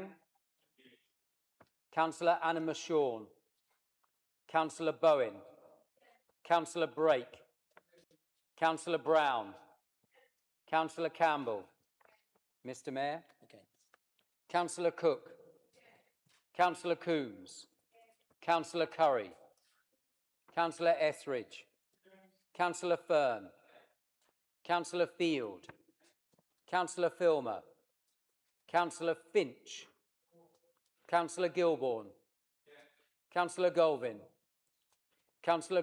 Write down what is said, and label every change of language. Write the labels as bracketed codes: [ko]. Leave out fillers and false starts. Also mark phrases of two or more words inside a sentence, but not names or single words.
[en] Councillor Anna Mashorn. Councillor Bowen. Councillor Brake. Councillor Brown. Councillor Campbell. Mr. Mayor. Okay. Councillor Cook. Councillor Coombs. Councillor Curry. Councillor Etheridge. Councillor Fern. Councillor Field. Councillor Filmer, Councillor Finch, Councillor Gilbourne, Councillor Golvin, Councillor